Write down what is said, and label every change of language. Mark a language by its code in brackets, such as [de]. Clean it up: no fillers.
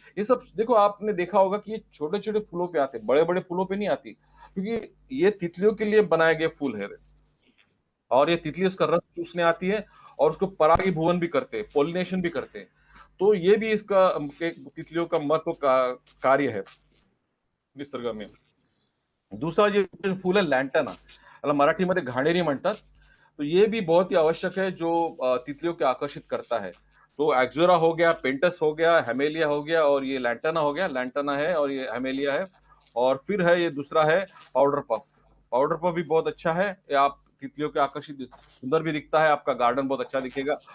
[hi] ये सब देखो, आपने देखा होगा कि ये छोटे छोटे फूलों पे आते हैं, बड़े बड़े फूलों पे नहीं आती, क्योंकि ये तितलियों के लिए बनाए गए फूल है। और ये तितली उसका रस चूसने आती है और उसको परागीभवन भी करते हैं, पोलिनेशन भी करते हैं। तो ये भी इसका एक तितलियों का महत्व कार्य है निसर्ग में। दूसरा ये जो फूल है, लॅन्टना, [mr] याला मराठीमध्ये घाणेरी म्हणतात। [hi] तो ये भी बहुत ही आवश्यक है, जो तितलियों को आकर्षित करता है। तो एक्सोरा हो गया, पेंटस हो गया, हेमेलिया हो गया और ये लैंटाना हो गया। लैंटाना है और ये हेमेलिया है। और फिर है ये दूसरा है पाउडर पफ। पाउडर पफ भी बहुत अच्छा है, ये आप तितलियों के आकर्षित, सुंदर भी दिखता है, आपका गार्डन बहुत अच्छा दिखेगा।